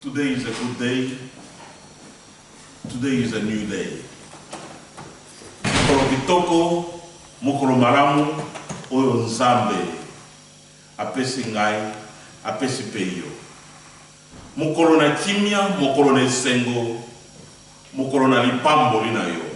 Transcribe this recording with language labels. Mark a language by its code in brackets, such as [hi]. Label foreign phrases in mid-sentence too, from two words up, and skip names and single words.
[en] Today is a good day. Today is a new day. [ln] Mokolo kitoko, mokolo malamu, oyo Nzambe apesi ngai, apesi peyo. Mokolo na kimia, mokolo na esengo, mokolo na lipamboli na yo.